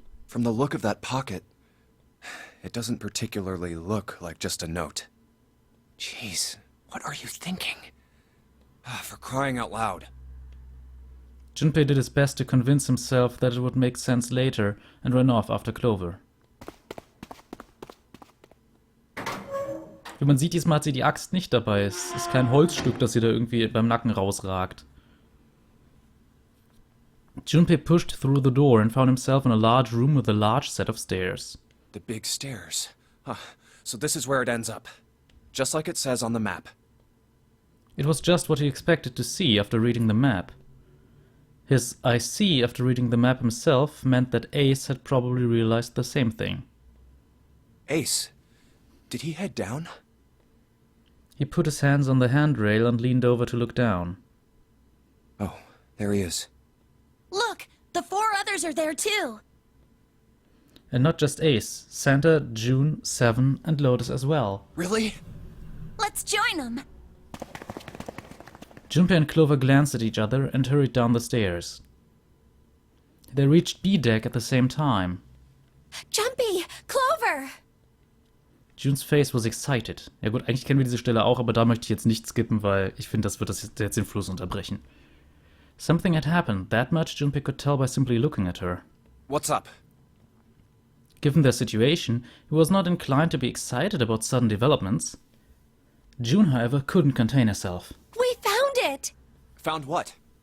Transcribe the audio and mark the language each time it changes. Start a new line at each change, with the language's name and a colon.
English: From the look of that pocket, it doesn't particularly look like just a note. Jeez, what are you thinking? For crying out loud. Junpei did his best to convince himself that it would make sense later and ran off after Clover.
German: Wie man sieht, diesmal hat sie die Axt nicht dabei. Es ist kein Holzstück, das sie da irgendwie beim Nacken rausragt.
English: Junpei pushed through the door and found himself in a large room with a large set of stairs. The big stairs. So this is where it ends up. Just like it says on the map. It was just what he expected to see after reading the map. His "I see" after reading the map himself meant that Ace had probably realized the same thing. Ace, did he head down? He put his hands on the handrail and leaned over to look down. Oh, there he is. Look, the 4 others are there too. And not just Ace, Santa, June, Seven, and Lotus as well. Really? Let's join them. Junpei and Clover glanced at each other and hurried down the stairs. They reached B deck at the same time. Jumpy, Clover! Junes face was excited.
German: Ja gut, eigentlich kennen wir diese Stelle auch, aber da möchte ich jetzt nicht skippen, weil ich finde, das wird jetzt den Fluss unterbrechen.
English: Something had happened, that much Junpei could tell by simply looking at her. What's up? Given their situation, he was not inclined to be excited about sudden developments. June, however, couldn't contain herself. We found it! Found what?